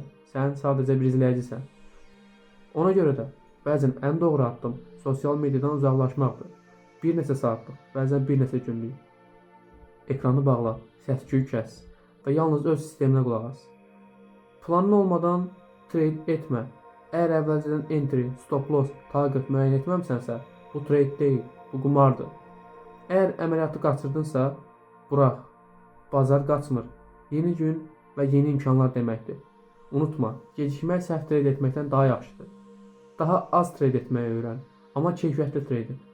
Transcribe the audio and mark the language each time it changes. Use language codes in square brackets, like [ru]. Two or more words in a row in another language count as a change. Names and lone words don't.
[az] Sən sadəcə bir izləyicisən. Ona görə də bəzən ən doğru addım sosial mediadan uzaqlaşmaqdır. Bir neçə saatlıq, bəzən bir neçə günlük. Ekranı bağla, səs-küyü kəs və yalnız öz sisteminə qulaq as. Planın olmadan trade etmə. Əgər əvvəlcədən [en] entry, stop loss, target [az] müəyyən etməmisənsə, bu trade deyil, bu qumardır. Əgər əməliyyatı qaçırdınsa, burax. Bazar qaçmır. Yeni gün və yeni imkanlar deməkdir. Unutma, gecikmək səhv trade etməkdən daha yaxşıdır. Daha az trade etməyi öyrən, amma keyfiyyətli trade et.